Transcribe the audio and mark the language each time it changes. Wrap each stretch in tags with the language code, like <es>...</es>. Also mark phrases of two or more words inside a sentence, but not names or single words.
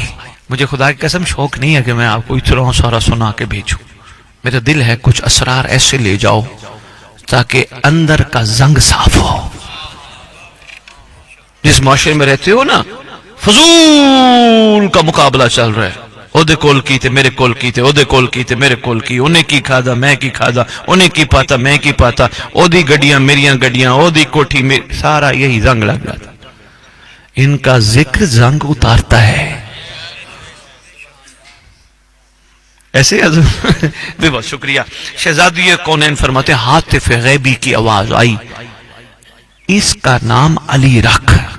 <ur>مجھے خدا کی قسم شوق نہیں ہے کہ میں آپ کو اتنا سارا سنا کے بھیجوں. میرا دل ہے کچھ اسرار ایسے لے جاؤ تاکہ اندر کا زنگ صاف ہو. جس معاشرے میں رہتے ہو نا، فضول کا مقابلہ چل رہا ہے.</ur> <pa>اودے کول کیتے میرے کول کیتے، اودے کول کیتے میرے کول کی، انہیں کی کھادا میں کی کھادا، انہیں کی پاتا میں کی پاتا، اودی گڈیاں میریاں گڈیاں، اودی کوٹھی میں،</pa> <ur>سارا یہی زنگ لگ جاتا. ان کا ذکر زنگ اتارتا ہے. ایسے بہت شکریہ. شہزادی کونین فرماتے ہاتف غیبی کی آواز آئی، اس کا نام علی رکھ.</ur>